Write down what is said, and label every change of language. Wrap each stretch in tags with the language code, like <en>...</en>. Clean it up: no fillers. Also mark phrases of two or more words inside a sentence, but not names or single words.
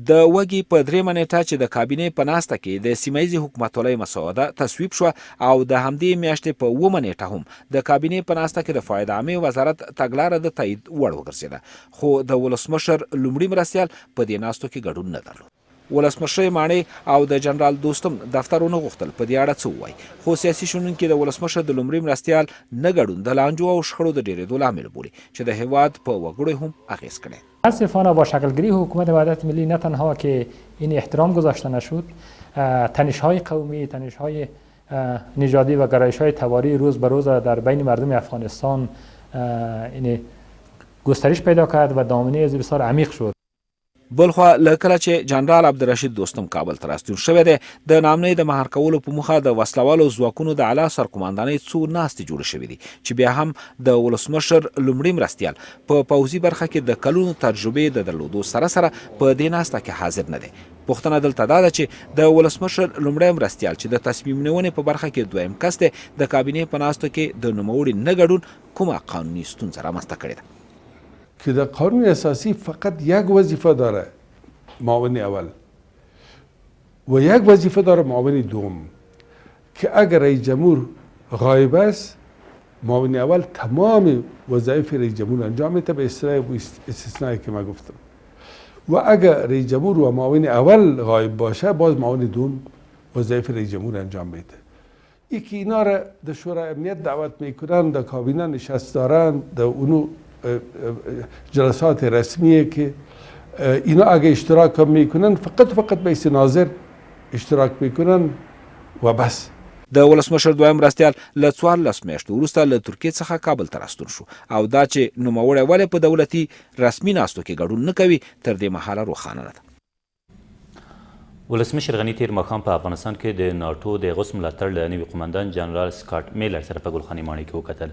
<ps>د وږي په 3مه نیټه چې د کابینې په ناسته کې د سیمهییزې حکومتولۍ مسوده تصویب شوه او د همدې میاشتې په 9مه نیټه هم د کابینې په ناسته کې د فایده عامې وزارت تګلاره د تایید وړ وګرځېده، خو د ولسمشر لومړي مرستیال په دې ناستو کې ګډون نه درلود. ولسمشرۍ ماڼۍ او د جنرال دوستم دفتر ونه غوښتل په دې اړه څه ووایي، خو سیاسي شنونکي د ولسمشر د لومړي مرستیال نه ګډون د لانجو او شخړو د ډېرېدو لامل بولي چې د هېواد په وګړو هم اغېز کړی.</ps> <fa>متاسفانه با شکلگیری حکومت وحدت ملی نه تنها که این احترام گذاشته نشد، تنش‌های قومی، تنش‌های نژادی و گرایش‌های تباری روز به روز در بین مردم افغانستان این گسترش پیدا کرد و دامنه بسیار عمیق شد.</fa> <ps>بلخوا له کله چې جنرال عبدالرشید دوستم کابل ته راستون شوی دی، د نامنۍ د مهار کولو په موخه د وسلوالو ځواکونو د اعلی سرقمندانۍ څو ناستې جوړې شوې دي چې بیا هم د ولسمشر لومړي مرستیال په پوځي برخه کې د کلونو تجربې د درلودو سره سره په دې ناسته کې حاضر نه دی. پوښتنه دلته دا ده چې د ولسمشر لومړی مرستیال چې د تصمیم نیونې په برخه کې دویم کس دی، د کابینې په ناستو کې د نوموړي نه ګډون کومه قانوني ستونزه رامنځته کړې ده؟</ps> <fa>که در قانون اساسی فقط یک وظیفه داره، معاون اول، و یک وظیفه داره معاون دوم، که اگر رئیس جمهور غایب است معاون اول تمام وظایف رئیس جمهور انجام میده به استثنایی که من گفتم، و اگر رئیس جمهور و معاون اول غایب باشه باز معاون دوم وظایف رئیس جمهور انجام میده. یکی اینا را در شورای امنیت دعوت میکنن، در کابینه نشست دارن، در اونو جلسات رسمیه که اینا اگه اشتراک هم میکنن فقط به حیث ناظر اشتراک میکنن و بس.</fa> <ps>د ولسمشر دویم مرستیال له 14 میاشتو وروسته له ترکیې څخه کابل ته راستون شو او دا چې نوموړی ولې په دولتي رسمي ناستو کې ګډون نه کوي تر دې مهاله روښانه نه ده. ولسمشر غني تیر ماښام په افغانستان کې د ناټو د غوث ملاتړ له نوي قمندان جنرال سکاټ میلر سره په ګلخانې ماڼۍ کې وکتل.</ps>